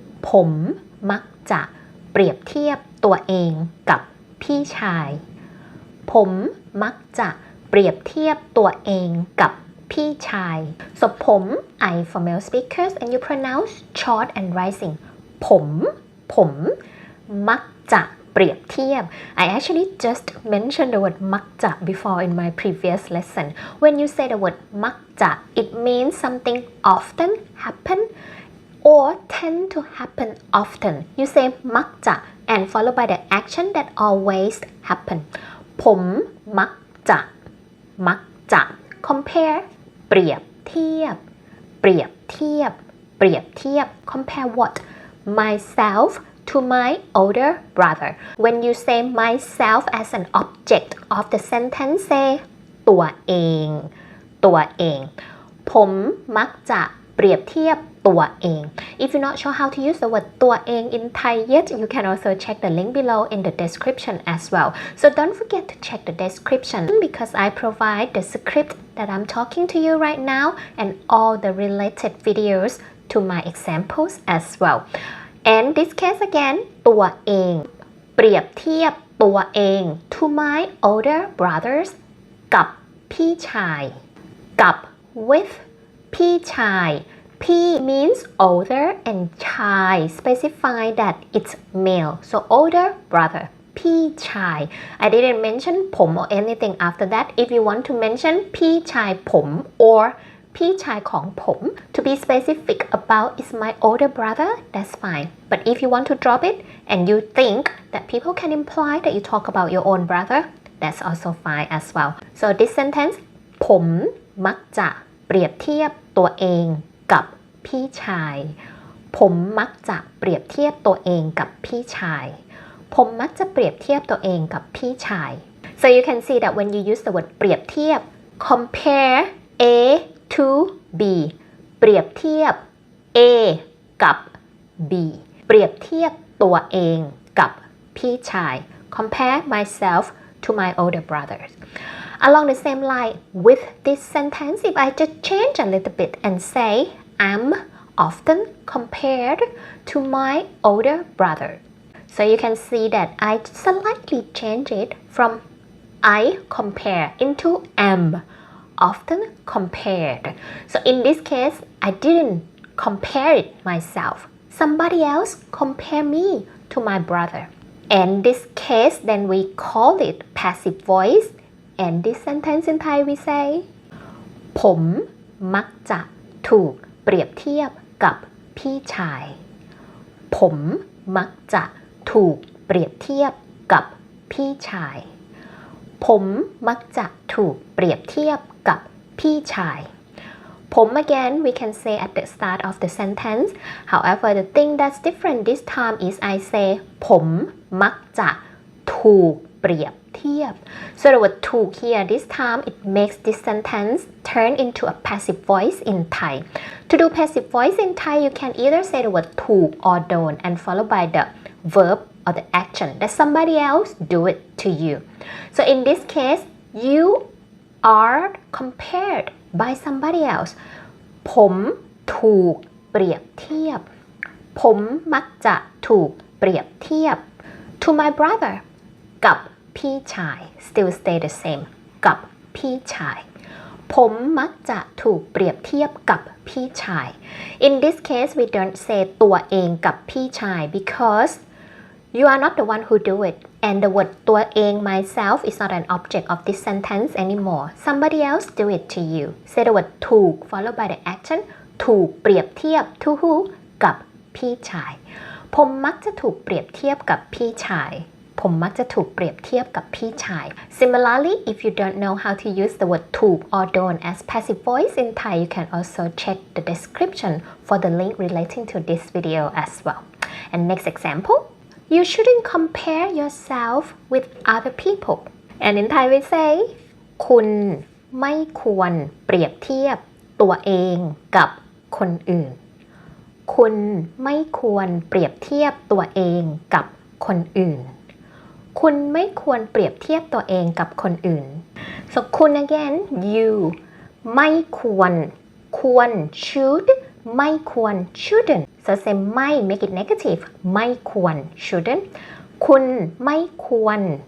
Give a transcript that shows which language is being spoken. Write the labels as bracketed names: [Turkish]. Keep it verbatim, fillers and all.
[Thai] ผมมักจะเปรียบเทียบตัวเองกับพี่ชาย ผมมักจะเปรียบเทียบตัวเองกับพี่ชาย [English] so [Thai] ผม [English] I for male speakers and you pronounce short and rising [Thai] ผมผมมักจะเปรียบเทียบ [English] I actually just mentioned the word [Thai] มักจะ [English] before in my previous lesson. When you say the word มักจะ it means something often happen or tend to happen often. You say มักจะ and followed by the action that always happen. [Thai] ผมมักจะมักจะ compare เปรียบเทียบ เปรียบเทียบ เปรียบเทียบ [English] compare what? Myself to my older brother. When you say myself as an object of the sentence say [Thai] ตัวเองตัวเอง ผมมักจะเปรียบเทียบตัวเอง [English] If you're not sure how to use the word ตัวเอง in Thai yet, you can also check the link below in the description as well. So don't forget to check the description because I provide the script that I'm talking to you right now and all the related videos to my examples as well. And this case again, [Thai] ตัวเอง เปรียบเทียบตัวเอง [English] to my older brothers [Thai] กับพี่ชายกับ [English] with พี่ชาย P means older and ชาย specify that it's male, so older brother พี่ชาย I didn't mention ผม or anything after that. If you want to mention [Thai] พี่ชายผม [English] or [Thai] พี่ชายของผม [English] to be specific about is my older brother, that's fine. But if you want to drop it and you think that people can imply that you talk about your own brother, that's also fine as well. So this sentence, [Thai] ผมมักจะเปรียบเทียบตัวเองกับพี่ชาย ผมมักจะเปรียบเทียบตัวเองกับพี่ชาย ผมมักจะเปรียบเทียบตัวเองกับพี่ชาย [English] So you can see that when you use the word เปรียบเทียบ compare A to B เปรียบเทียบ A กับ B [Thai] เปรียบเทียบตัวเองกับพี่ชาย [English] compare myself to my older brothers. Along the same line with this sentence, if I just change a little bit and say, I'm often compared to my older brother. So you can see that I slightly change it from I compare into am, often compared. So in this case, I didn't compare it myself. Somebody else compare me to my brother. And this case, then we call it passive voice. And this sentence in Thai we say [Thai] ผมมักจะถูกเปรียบเทียบกับพี่ชาย ผมมักจะถูกเปรียบเทียบกับพี่ชาย ผมมักจะถูกเปรียบเทียบกับพี่ชาย ผม [English] again we can say at the start of the sentence. However, the thing that's different this time is I say [Thai] ผมมักจะถูกเปรียบเทียบ [English] so the word ถูก here this time it makes this sentence turn into a passive voice in Thai. To do passive voice in Thai you can either say the word ถูก or don't and followed by the verb or the action that somebody else do it to you. So in this case you are compared by somebody else. [Thai] ผมถูกเปรียบเทียบ ผมมักจะถูกเปรียบเทียบ [English] to my brother [Thai] กับพี่ชาย [English] still stay the same [Thai] กับพี่ชาย ผมมักจะถูกเปรียบเทียบกับพี่ชาย [English] In this case we don't say [Thai] ตัวเองกับพี่ชาย [English] because you are not the one who do it and the word ตัวเอง myself is not an object of this sentence anymore somebody else do it to you say the word ถูก followed by the action [Thai] ถูกเปรียบเทียบ [English] to who [Thai] กับพี่ชาย ผมมักจะถูกเปรียบเทียบกับพี่ชายผมมักจะถูกเปรียบเทียบกับพี่ชาย [English] Similarly, if you don't know how to use the word ถูก or don't as passive voice in Thai, you can also check the description for the link relating to this video as well. And next example, you shouldn't compare yourself with other people. And in Thai we say, [Thai] คุณไม่ควรเปรียบเทียบตัวเองกับคนอื่น คุณไม่ควรเปรียบเทียบตัวเองกับคนอื่น คุณไม่ควรเปรียบเทียบตัวเองกับคนอื่น [English] so [Thai] คุณ [English] again you [Thai] ไม่ควรควร [English] should [Thai] ไม่ควร [English] shouldn't so say [Thai] ไม่ [English] make it negative [Thai] ไม่ควร [English] shouldn't [Thai] คุณไม่ควร